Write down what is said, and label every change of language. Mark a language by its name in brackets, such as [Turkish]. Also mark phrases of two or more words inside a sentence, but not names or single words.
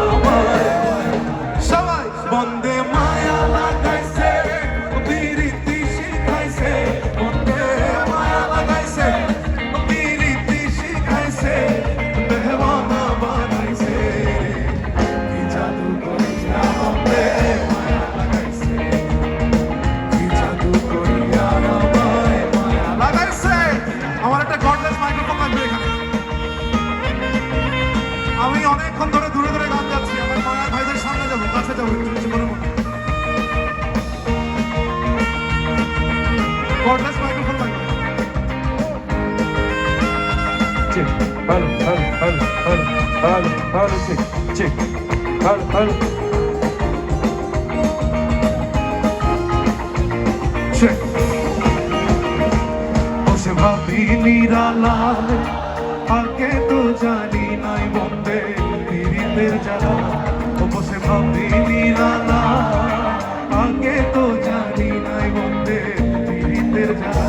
[Bangla] সবাই বন্ধে মায়া লাগাইছে বিরিতি শিখাইছে বন্ধে মায়া লাগাইছে বিরিতি শিখাইছে দেওয়ানা বানাইছে কি জাদু করিয়া বন্ধে মায়া লাগাইছে কি জাদু করিয়া মায়া লাগাইছে। আমার একটা [English] cordless microphone [Bangla] লাগবে এখানে। আমি অনেকক্ষণ ধরে দূরে দূরে গান গাচ্ছি, আমার মায়া ভাইদের সামনে যাবো, কাছে যাবো, একটু জীবনের মতো [English] cordless microphone [Bangla] লাগবে। [English] Check, hello, hello, hello, hello, hello, hello, check, check, hello, hello. Check. [Bangla] বসে ভাবি নিরালায় আগে তো জানি নাই বন্ধে পীড়িতের জ্বালা। বসে ভাবি নিরালায় আগে তো জানি নাই বন্ধে পীড়িতের জ্বালা।